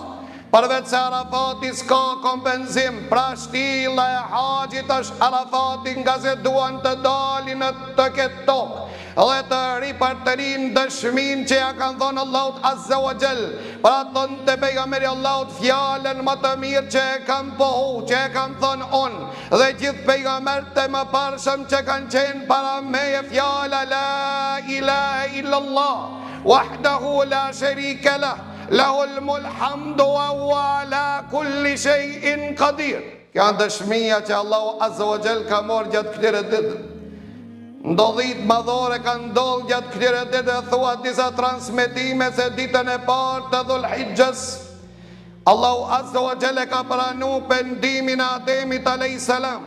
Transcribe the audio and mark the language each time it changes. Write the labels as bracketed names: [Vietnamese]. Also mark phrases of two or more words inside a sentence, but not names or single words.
[Albanian] Përveç se Arafati s'ka kompenzim, pra shtylla e haxhit është Arafati, nga se duan të dalin në të këtë tokë dhe të ripërtërin dëshmin që ja kanë thonë Allahut [Arabic] عز وجل. [Albanian] Pra thonë të pejgamberi Allahut fjallën më të mirë që e kam pohu, që e kam thonë unë, dhe gjithë pejgamberët e mëparshëm që kanë qenë para meje, fjalla [Arabic] لا إله إلا الله وحده لا شريك له له الحمد وهو على كل شيء قدير. [Albanian] Kjo janë dëshmia që Allahu [Arabic] عز وجل [Albanian] ka marrë gjatë këtyre ditëve. Ndodhit madhore kanë ndodhur gjatë këtyre ditëve, thua disa transmetime se ditën e parë të Dhul-Hijjës Allahu [Arabic] عز وجل [Albanian] ka pranuar pendimin e Ademit [Arabic] عليه السلام.